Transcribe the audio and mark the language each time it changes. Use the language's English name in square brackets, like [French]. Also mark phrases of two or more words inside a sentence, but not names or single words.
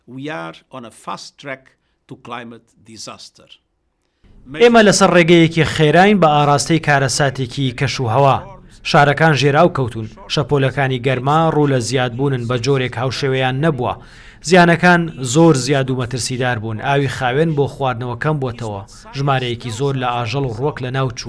[English] We are on a fast track to climate disaster. [Central Kurdish] ئێمە لەسەر ڕێگەیەکی خێراین بە ئاراستەی کارەساتێکی کەشوهەوا. شارەکان ژێراو کەوتون، شەپۆلەکانی گەرما ڕوو لە زیادبوونن بە جۆرێک هاوشێوەیان نەبووە. زیانەکان زۆر زیاد و مەترسیدار بوون، ئاوی خاوێن بۆ خواردنەوە کەم بووەتەوە، ژمارەیەکی زۆر لە ئاژەڵ و ڕۆک لە ناو چوون.